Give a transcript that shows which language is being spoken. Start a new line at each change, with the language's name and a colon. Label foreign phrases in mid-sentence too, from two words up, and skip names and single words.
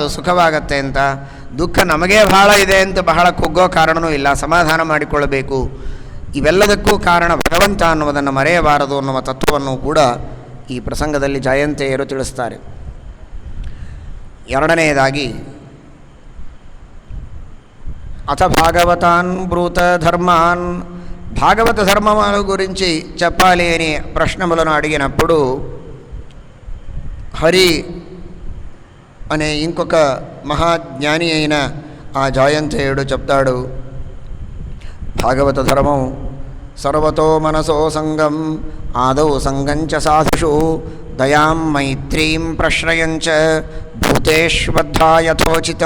Kannada: ಸುಖವಾಗತ್ತೆ ಅಂತ, ದುಃಖ ನಮಗೇ ಬಹಳ ಇದೆ ಅಂತ ಬಹಳ ಕುಗ್ಗೋ ಕಾರಣವೂ ಇಲ್ಲ, ಸಮಾಧಾನ ಮಾಡಿಕೊಳ್ಳಬೇಕು. ಇವೆಲ್ಲದಕ್ಕೂ ಕಾರಣ ಭಗವಂತ ಅನ್ನುವುದನ್ನು ಮರೆಯಬಾರದು ಅನ್ನುವ ತತ್ವವನ್ನು ಕೂಡ ಈ ಪ್ರಸಂಗದಲ್ಲಿ ಜಯಂತೆಯರು ತಿಳಿಸ್ತಾರೆ. ಎರಡನೆಯದಾಗಿ,
Sanskrit: अथ भागवतान् ब्रूत धर्मान्,
Telugu: భాగవత ధర్మముల గురించి చెప్పాలి అని ప్రశ్నములను అడిగినప్పుడు హరి అనే ఇంకొక మహాజ్ఞాని అయిన ఆ జయంతేయుడు చెప్తాడు, భాగవత ధర్మం
Sanskrit: सर्वतो मनसो संगं आदौ संगंच साधुषु दयां मैत्रीं प्रश्रयंच भूतेष्वद्धा यथोचितं.